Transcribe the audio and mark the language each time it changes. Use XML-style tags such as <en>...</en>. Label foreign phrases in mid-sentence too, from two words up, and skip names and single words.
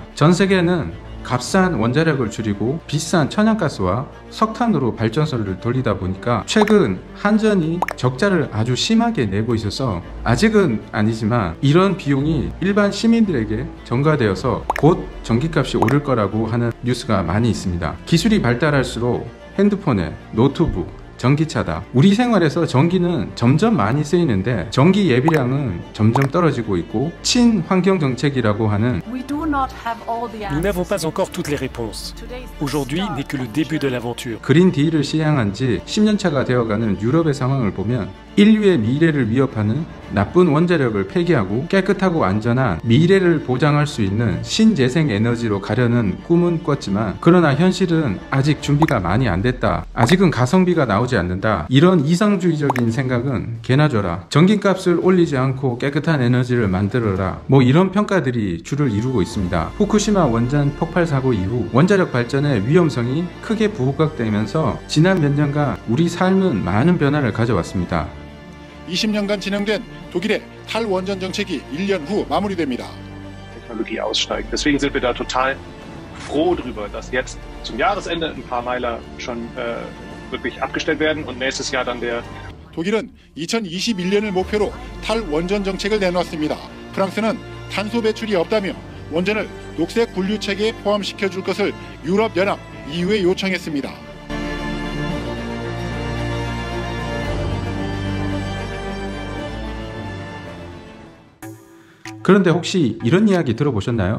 <ko>전 세계는 값싼 원자력을 줄이고 비싼 천연가스와 석탄으로 발전소를 돌리다 보니까 최근 한전이 적자를 아주 심하게 내고 있어서 아직은 아니지만 이런 비용이 일반 시민들에게 전가되어서 곧 전기값이 오를 거라고 하는 뉴스가 많이 있습니다. 기술이 발달할수록 핸드폰에 노트북, 전기차다. 우리 생활에서 전기는 점점 많이 쓰이는데 전기 예비량은 점점 떨어지고 있고 친환경 정책이라고 하는</ko> <fr>Nous n'avons pas encore toutes les réponses. Aujourd'hui n'est que le début de l'aventure.</fr> <ko>그린 딜을 시행한 지 10년차가 되어가는 유럽의 상황을 보면 인류의 미래를 위협하는 나쁜 원자력을 폐기하고 깨끗하고 안전한 미래를 보장할 수 있는 신재생 에너지로 가려는 꿈은 꿨지만 그러나 현실은 아직 준비가 많이 안 됐다. 아직은 가성비가 나오지 않는다. 이런 이상주의적인 생각은 개나 줘라. 전기값을 올리지 않고 깨끗한 에너지를 만들어라. 뭐 이런 평가들이 주를 이루고 있습니다. 후쿠시마 원전 폭발 사고 이후 원자력 발전의 위험성이 크게 부각되면서 지난 몇 년간 우리 삶은 많은 변화를 가져왔습니다. 20년간 진행된 독일의 탈원전 정책이 1년 후 마무리됩니다.</ko> <de>Technologie aussteigt. Deswegen sind wir da total froh drüber, dass jetzt zum Jahresende ein paar Meiler schon wirklich abgestellt werden und nächstes Jahr dann der</de> <ko>독일은 2021년을 목표로 탈원전 정책을 내놓았습니다. 프랑스는 탄소 배출이 없다며 원전을 녹색 분류 체계에 포함시켜 줄 것을 유럽연합 EU에 요청했습니다. 그런데 혹시 이런 이야기 들어보셨나요?</ko>